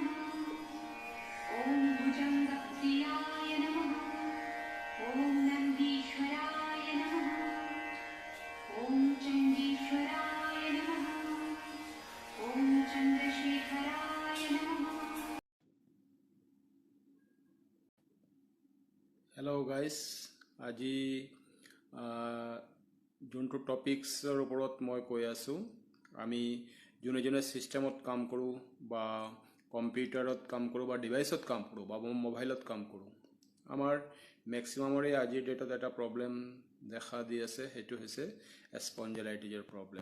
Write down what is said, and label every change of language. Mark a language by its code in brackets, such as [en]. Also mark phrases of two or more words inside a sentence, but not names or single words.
[sa] ॐ भुजङ्गप्रियाय नमः। ॐ नन्दीश्वराय नमः। ॐ चण्डीश्वराय नमः। ॐ चन्द्रशेखराय नमः। [en] hello guys, [as] আজি যোনটো টপিক্সৰ ওপৰত মই কৈ আছোঁ, আমি যোনে যোনে ছিষ্টেমত কাম কৰোঁ বা কম্পিউটাৰত কাম কৰোঁ বা ডিভাইচত কাম কৰোঁ বা মোবাইলত কাম কৰোঁ, আমাৰ মেক্সিমামৰে আজিৰ ডেটত এটা প্ৰব্লেম দেখা দি আছে, সেইটো হৈছে স্পঞ্জাইলাইটিছৰ প্ৰব্লেম।